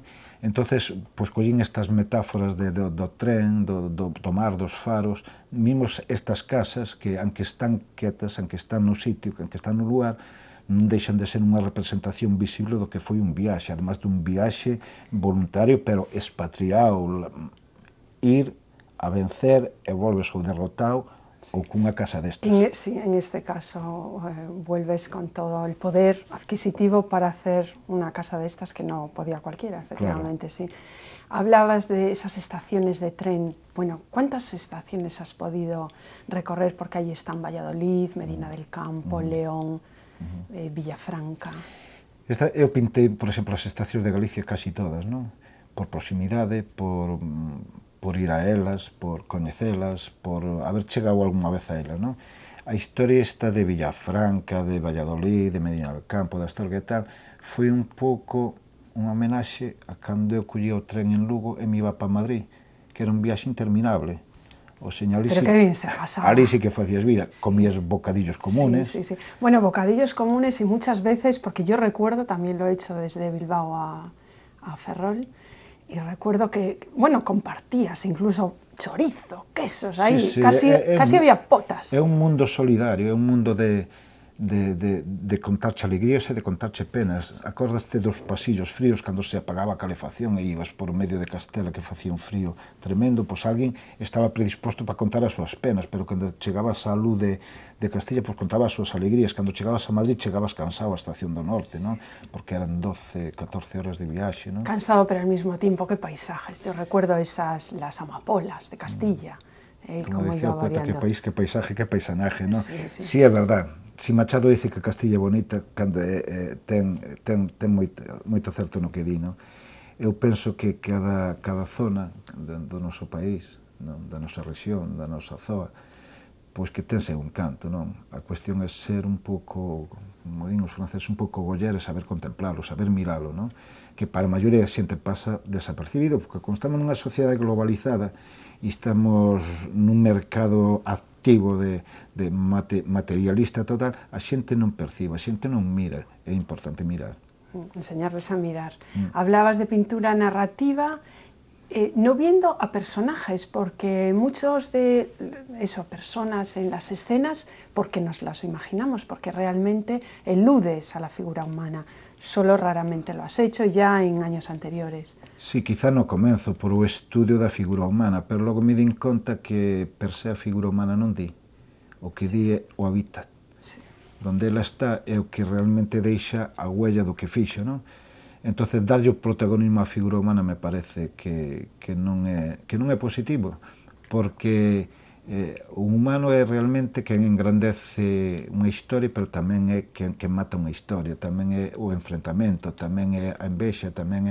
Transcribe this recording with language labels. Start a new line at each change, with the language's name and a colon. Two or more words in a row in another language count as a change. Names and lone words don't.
Galician: Entonces, pois collín estas metáforas do tren, do mar, dos faros, mimos estas casas que,
Spanish: aunque están
Galician: quietas,
Spanish: aunque están
Galician: no sitio,
Spanish: aunque están
Galician: no lugar, non deixan de ser unha representación visible do que foi un viaxe, además dun viaxe voluntario, pero expatriado, ir a vencer e volves ou derrotado ou cunha casa destas.
Spanish: Sí, en este caso vuelves con todo el poder adquisitivo para hacer una casa de estas que no podía cualquiera, efectivamente, claro. Sí. Hablabas de esas estaciones de tren. Bueno, ¿cuántas estaciones has podido recorrer? Porque allí están Valladolid, Medina del Campo, León, Villafranca.
Galician: Eu pintei, por exemplo, as estacións de Galicia casi todas, non? Por proximidade, por ir a elas, por coñecelas, por haber chegado algunha vez a elas, non? A historia esta de Villafranca, de Valladolid, de Medina del Campo, da Astorga e tal, foi un pouco unha homenaxe a cando eu collía o tren en Lugo e me iba para Madrid, que era un viaxe interminable. O señor,
Spanish: pero qué bien se pasaba.
Galician: Ali sí que facías vida, comías bocadillos comunes.
Spanish: Sí, sí, sí. Bueno, bocadillos comunes y muchas veces, porque yo recuerdo, también lo he hecho desde Bilbao a Ferrol, y recuerdo que, bueno, compartías incluso chorizo, quesos, ahí, sí, sí, casi había potas.
Galician: É un mundo solidario, é un mundo de de contarche alegrías e de contarche penas. Acordaste dos pasillos fríos cando se apagaba a calefacción e ibas por medio de Castela que facía un frío tremendo, pois alguén estaba predisposto para contar as súas penas, pero cando chegabas á luz de Castilla, pois contaba as súas alegrías. Cando chegabas a Madrid, chegabas cansado á Estación do Norte, non? Porque eran 12, 14 horas de viaxe, non?
Spanish: Cansado, pero al mismo tiempo, qué paisajes. Yo recuerdo las amapolas de Castilla.
Galician: Como decía o poeta, que país, que paisaje, que paisanaje, non? Sí, é verdad. Si Machado dice que Castilla é bonita, cando ten moito certo no que di, non? Eu penso que cada zona do noso país, non? Da nosa rexión, da nosa zoa, pois que ten seu encanto, non? A cuestión é ser un pouco, como din os franceses, un pouco goller e saber contemplalo, saber miralo, non? Que para a maioría da xente pasa desapercibido, porque como estamos nunha sociedade globalizada e estamos nun mercado activo de materialista total, a xente non percibe, a xente non mira, é importante mirar.
Spanish: Enseñarles a mirar. Hablabas de pintura narrativa, no viendo a personajes, porque muchos de personas en las escenas, porque nos las imaginamos, porque realmente eludes a la figura humana. Solo raramente lo has hecho ya en años anteriores.
Galician: Sí, quizá no comenzo por o estudio da figura humana, pero logo me din conta que per se a figura humana non di. O que di é o hábitat. Sí. Donde ela está é o que realmente deixa a huella do que fixo, non? Entonces, darlle o protagonismo á figura humana me parece que non é positivo, porque o humano é realmente quen engrandece unha historia, pero tamén é quen mata unha historia, tamén é o enfrentamento, tamén é a envexa, tamén é...